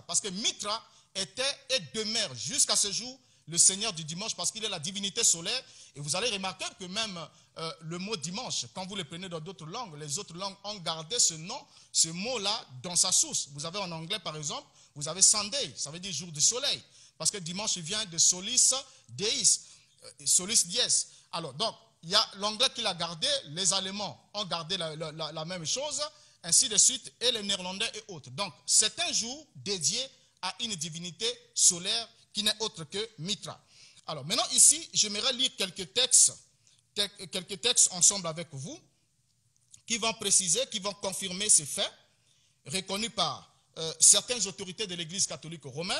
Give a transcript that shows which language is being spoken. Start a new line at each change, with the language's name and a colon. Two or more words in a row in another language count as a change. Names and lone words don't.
French: Parce que Mithra était et demeure jusqu'à ce jour le Seigneur du dimanche parce qu'il est la divinité solaire. Et vous allez remarquer que même le mot dimanche, quand vous le prenez dans d'autres langues, les autres langues ont gardé ce nom, ce mot-là dans sa source. Vous avez en anglais par exemple, vous avez Sunday, ça veut dire jour du soleil. Parce que dimanche vient de
Latin: solis deis, solis dies.
French: Alors donc, il y a l'anglais qui l'a gardé, les Allemands ont gardé la même chose, ainsi de suite, et les Néerlandais et autres. Donc c'est un jour dédié à une divinité solaire qui n'est autre que Mithra. Alors maintenant ici, j'aimerais lire quelques textes ensemble avec vous, qui vont préciser, qui vont confirmer ces faits, reconnus par certaines autorités de l'Église catholique romaine.